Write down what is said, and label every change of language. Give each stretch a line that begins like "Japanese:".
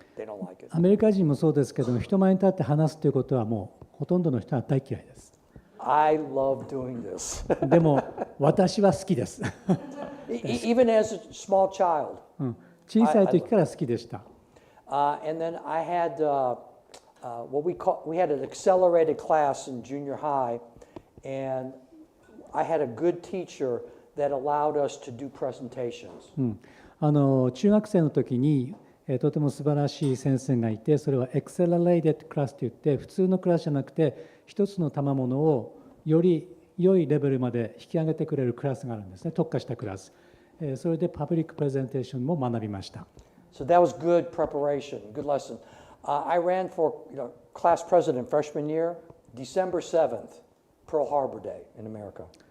English: They don't like it.
Japanese: アメリカ人もそうですけども、人前に立って話すということはもうほとんどの人は大嫌いです。
English: I love doing this.
Japanese: でも私は好きです。
English: Even as a small child.
Japanese: 小さい時から好きでした。
English: And then I had what we had an accelerated class in junior high, and I had a good teacher that allowed us to do presentations.
Japanese: 中学生の時にとても素晴らしい先生がいて、それはエクセラレイテッドクラスといって、普通のクラスじゃなくて一つの賜物をより良いレベルまで引き上げてくれるクラスがあるんですね。特化したクラス。それでパブリックプレゼンテーションも学びました。
English: So that was good preparation, good lesson. I ran for class president freshman year, December 7th, Pearl Harbor Day in America.